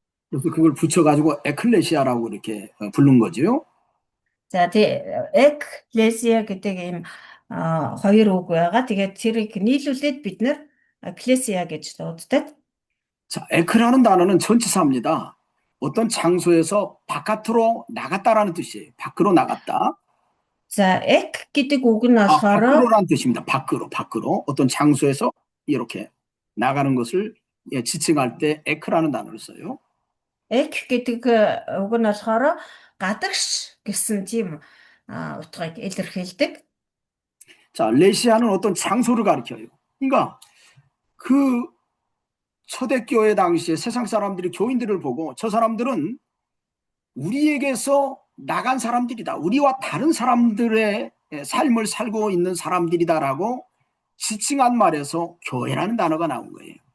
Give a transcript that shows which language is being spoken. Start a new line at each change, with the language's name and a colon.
Korean: 그래서 그걸 붙여가지고 에클레시아라고 이렇게 부른 거죠.
Mongolian: За тий ecclesia гэдэг ийм хоёр үг байгаа. Тэгээд тэрийг нийлүүлээд бид нэр ecclesia гэж дууддаг.
Korean: 자, 에크라는 단어는 전치사입니다. 어떤 장소에서 바깥으로 나갔다라는 뜻이에요. 밖으로 나갔다.
Mongolian: За ek гэдэг үг нь болохоор
Korean: 밖으로라는 뜻입니다. 밖으로. 어떤 장소에서 이렇게 나가는 것을 지칭할 때 에크라는 단어를 써요.
Mongolian: ek гэдэг үг нь болохоор гадагш гэсэн тийм утгыг илэрхийлдэг.
Korean: 자, 레시아는 어떤 장소를 가리켜요. 그러니까 그 초대교회 당시에 세상 사람들이 교인들을 보고 저 사람들은 우리에게서 나간 사람들이다. 우리와 다른 사람들의 삶을 살고 있는 사람들이다라고 지칭한 말에서 교회라는 단어가 나온 거예요.